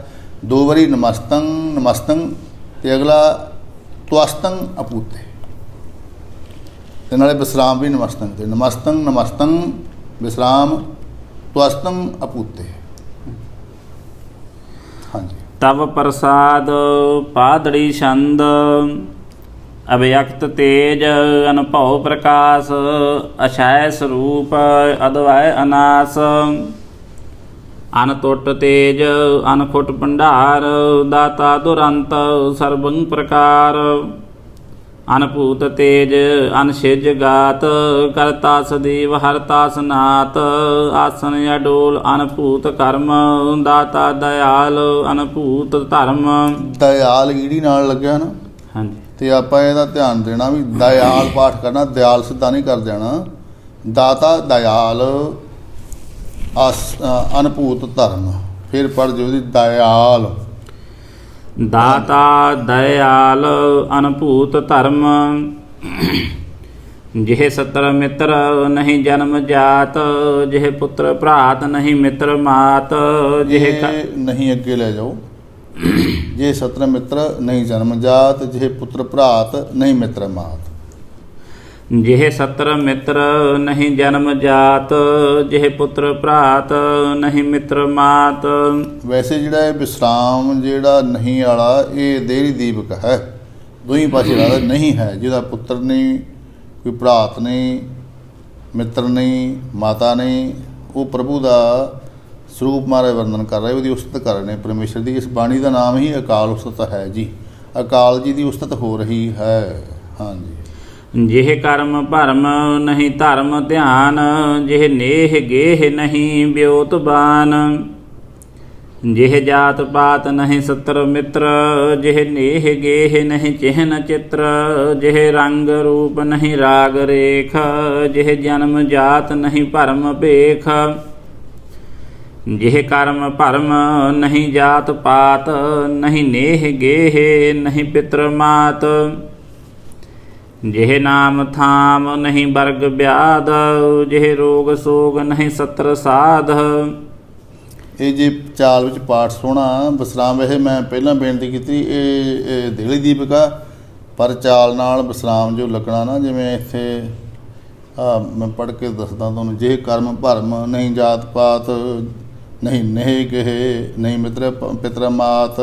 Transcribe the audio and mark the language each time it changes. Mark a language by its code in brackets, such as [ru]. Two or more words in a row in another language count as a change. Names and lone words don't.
[pa] 2 ਵਾਰੀ [bra] ਨਮਸਤੰ ਨਮਸਤੰ [pa] ਤੇ ਅਗਲਾ [bra] ਤਵਸਤੰ ਅਪੂਤੇ, [pa] ਤੇ ਨਾਲੇ ਵਿਸਰਾਮ ਵੀ ਨਮਸਤੰ ਤੇ [bra] ਨਮਸਤੰ ਨਮਸਤੰ [pa] ਵਿਸਰਾਮ [bra] ਤਵਸਤੰ ਅਪੂਤੇ। [pa] ਹਾਂਜੀ [bra] तब प्रसाद पादड़ी छंद। अव्यक्त तेज अनुभव प्रकाश। अछाय स्वरूप अद्वय अनास। अनटुट तेज अनखुट भंडार। दाता दुरंत सर्वं प्रकार। अनपूत तेज अनसिज गात। करता सदैव हरता सनात। आसन अडोल अनपूत कर्म। दाता दयाल अनपूत धर्म। [pa] ਦਇਆਲ ਈੜੀ ਨਾਲ ਲੱਗਿਆ ਨਾ, ਹਾਂ ਜੀ ਤੇ ਆਪਾਂ ਇਹਦਾ ਧਿਆਨ ਦੇਣਾ ਵੀ ਦਇਆਲ ਪਾਠ ਕਰਨਾ, ਦਿਆਲ ਸਿੱਧਾ ਨਹੀਂ ਕਰ ਜਾਣਾ। [bra] ਦਾਤਾ ਦਇਆਲ ਅਨਭੂਤ ਧਰਮ, [pa] ਫਿਰ ਪੜ੍ਹ ਦਿਓ ਜੀ ਦਇਆਲ। [bra] दाता दयाल अनभूत धर्म। जिह सत्र मित्र नहीं जन्म जात। जिह पुत्र भ्रात नहीं मित्र मात। जिह [pa] ਇਹ ਨਹੀਂ ਅੱਗੇ ਲੈ ਜਾਓ। [bra] ਜੇ ਸਤਰ ਮਿੱਤਰ ਨਹੀਂ ਜਨਮ ਜਾਤ। ਜੇ ਪੁੱਤਰ ਭਰਾਤ ਨਹੀਂ ਮਿੱਤਰ ਮਾਤ। जिह सत्र मित्र नहीं जन्म जात। जिह पुत्र भ्रात नहीं मित्र मात। [pa] ਵੈਸੇ ਜਿਹੜਾ ਇਹ ਵਿਸਰਾਮ ਜਿਹੜਾ ਨਹੀਂ ਵਾਲਾ ਇਹ ਦੇਹਰੀ ਦੀਪਕ ਹੈ, ਦੋਹੀਂ ਪਾਸੇ ਵਾਲਾ ਨਹੀਂ ਹੈ। ਜਿਹਦਾ ਪੁੱਤਰ ਨਹੀਂ, ਕੋਈ ਭਰਾਤ ਨਹੀਂ, ਮਿੱਤਰ ਨਹੀਂ, ਮਾਤਾ ਨਹੀਂ, ਉਹ ਪ੍ਰਭੂ ਦਾ ਸਰੂਪ ਮਾਰੇ ਵਰਣਨ ਕਰ ਰਹੇ, ਉਹਦੀ ਉਸਤਤ ਕਰ ਰਹੇ ਨੇ ਪਰਮੇਸ਼ਰ ਦੀ। ਇਸ ਬਾਣੀ ਦਾ ਨਾਮ ਹੀ ਅਕਾਲ ਉਸਤਤ ਹੈ ਜੀ, ਅਕਾਲ ਜੀ ਦੀ ਉਸਤਤ ਹੋ ਰਹੀ ਹੈ। ਹਾਂਜੀ [bra] जिह कर्म भरम नहीं धर्म ध्यान। जिह नेह गेह नहीं ब्योत बान। जिह जात पात नहीं सत्र मित्र। जिह नेह गेह नहीं चिह्न चित्र। जिह रंग रूप नहीं राग रेख। जिह जन्म जात नहीं भरम भेख। जिह कर्म भरम नहीं जात पात। नहीं नेह गेह नहीं पितृ मात। जिह नाम थाम नहीं वर्ग व्याध। जिह रोग सोग नहीं सत्र साध। [pa] ਇਹ ਜੇ ਚਾਲ ਵਿੱਚ ਪਾਠ ਸੋਹਣਾ ਵਿਸਰਾਮ। ਇਹ ਮੈਂ ਪਹਿਲਾਂ ਬੇਨਤੀ ਕੀਤੀ, ਇਹ ਦੇਹਲੀ ਦੀਪਿਕਾ, ਪਰ ਚਾਲ ਨਾਲ ਵਿਸਰਾਮ ਜੋ ਲੱਗਣਾ ਨਾ, ਜਿਵੇਂ ਇੱਥੇ ਮੈਂ ਪੜ੍ਹ ਕੇ ਦੱਸਦਾ ਤੁਹਾਨੂੰ। [bra] ਜੇ ਕਰਮ ਭਰਮ ਨਹੀਂ ਜਾਤ ਪਾਤ। ਨਹੀਂ ਨਹਿ ਗਹਿ ਨਹੀਂ ਮਿੱਤਰ ਪਿਤਰ ਮਾਤ।